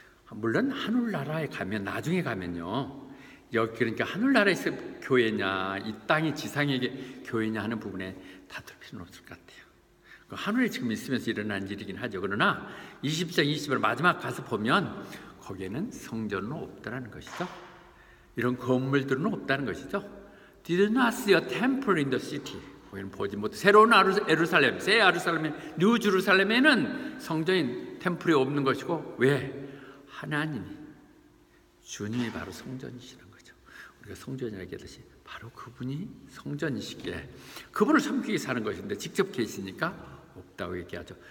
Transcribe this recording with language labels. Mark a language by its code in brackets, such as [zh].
[ko] 물론 하늘나라에 가면, 나중에 가면요, 여기 그러니까 하늘나라에서 교회냐 이 땅이 지상의 교회냐 하는 부분에 다툴 필요는 없을 것 같아요. 하늘에 지금 있으면서 일어난 일이긴 하죠. 그러나 20장 20절 마지막 가서 보면 거기에는 성전은 없다는 것이죠. 이런 건물들은 없다는 것이죠. [en] Did not see a temple in the city. [ko] 거기는 보지 못해. 새로운 예루살렘, 새 예루살렘, 뉴 제루살렘에는 성전인 템플이 없는 것이고, 왜? 하나님이, 주님이 바로 성전이시는 거죠. 우리가 성전이라고 얘기하듯이 바로 그분이 성전이시기에 그분을 섬기기 위해서 사는 것인데 직접 계시니까 없다고 얘기하죠.